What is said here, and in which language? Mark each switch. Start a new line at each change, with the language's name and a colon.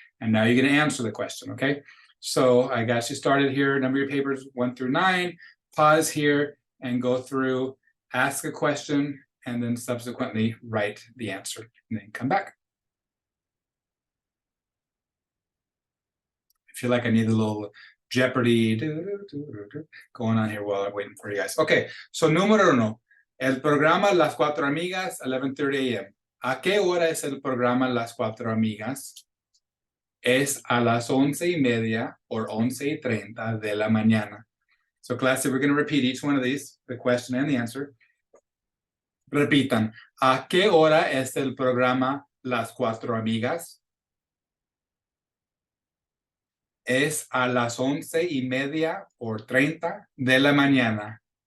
English: And now you're going to answer the question, okay? So I got you started here, number your papers 1 through 9, pause here and go through, ask a question, and then subsequently write the answer, and then come back. I feel like I need a little Jeopardy going on here while I'm waiting for you guys. Okay, so
Spanish: número 1, el programa Las Cuatro Amigas, 11:30 a.m. ¿A qué hora es el programa Las Cuatro Amigas? Es a las 11:30 or 11:30 de la mañana.
English: So class, we're going to repeat each one of these, the question and the answer.
Spanish: Repitan, ¿a qué hora es el programa Las Cuatro Amigas? Es a las 11:30 o 30 de la mañana.